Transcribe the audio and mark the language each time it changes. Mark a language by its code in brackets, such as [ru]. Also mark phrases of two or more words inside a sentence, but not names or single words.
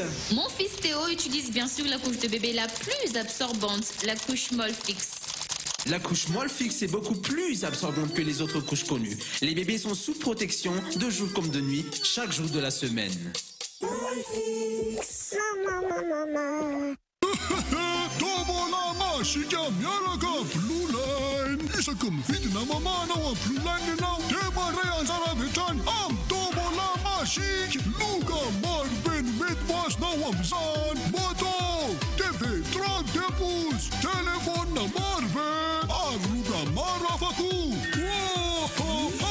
[fr] Mon fils Théo utilise bien sûr la couche de bébé la plus absorbante, la couche Molfix. La couche Molfix est beaucoup plus absorbante que les autres couches connues. Les bébés sont sous protection de jour comme de nuit, chaque jour de la semaine. Molfix. Maman. [mg] Isika miaraka Blue Line. Isaky mividina mamana ao amin'ny Blue Line ianao dia mandray anjara avy hatrany amin'ny tombola masika. Loka maro be no mety masinao amin'izany. Moto, TV 32 pouces, telefônina maro be ary loka maro hafa koa.